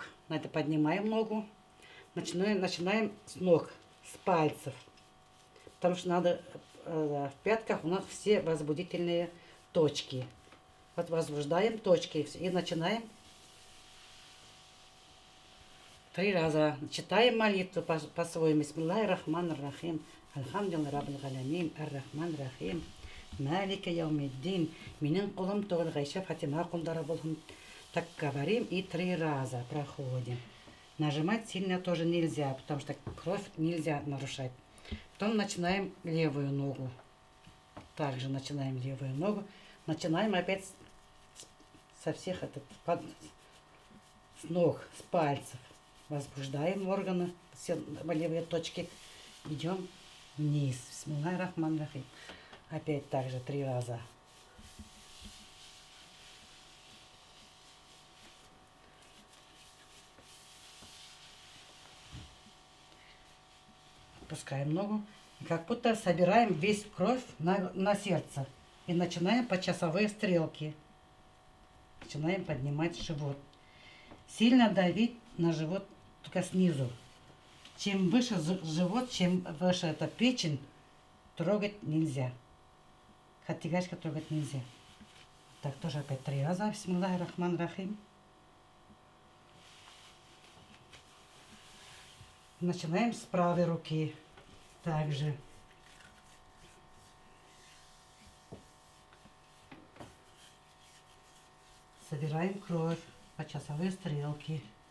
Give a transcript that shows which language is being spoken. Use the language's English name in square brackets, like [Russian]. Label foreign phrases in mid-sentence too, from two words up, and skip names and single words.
[Russian] Надо поднимаем ногу, начинаем с ног, с пальцев. Потому что надо в пятках у нас все возбудительные точки. Вот возбуждаем точки и начинаем 3 раза. Читаем молитву по-своему. [Arabic] بسم الله الرحمن الرحيم الحمد لله رب العالمين. الرحمن الرحيم مالك يوم الدين. [Tatar] Минин кулым тугал гайша фатима кулдара болхум. [Russian] Так говорим и 3 раза проходим. Нажимать сильно тоже нельзя, потому что кровь нельзя нарушать. Потом начинаем левую ногу. Также начинаем левую ногу. Начинаем опять со всех с ног, с пальцев. Возбуждаем органы, все болевые точки. Идем вниз. [Arabic] بسم الله الرحمن الرحيم. [Russian] Опять также 3 раза. Опускаем ногу. И как будто собираем весь кровь на сердце. И начинаем по часовой стрелке. Начинаем поднимать живот. Сильно давить на живот только снизу. Чем выше живот, чем выше эта печень, трогать нельзя. Хатигашка трогать нельзя. Так, тоже опять 3 раза. [Arabic] بسم الله الرحمن الرحيم. [Russian] Начинаем с правой руки. Также. Собираем кровь по часовой стрелке.